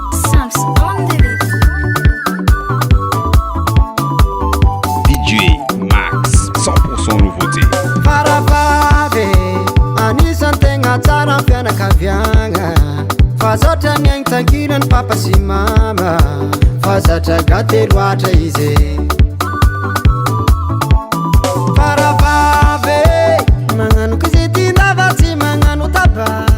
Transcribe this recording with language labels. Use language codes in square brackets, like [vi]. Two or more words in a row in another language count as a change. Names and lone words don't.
[en] Sam's on the beat. [fr] D J Max, cent pour cent nouveauté. [mg] Faravavy, anisan'ny tegna tsara ny fianakaviagna. Fa zatra ny aigny tsangina ny papa sy mama. Fa zatra gâté loatra izy. Faravavy, magnano koa izay tia ndava tsy magnano taba.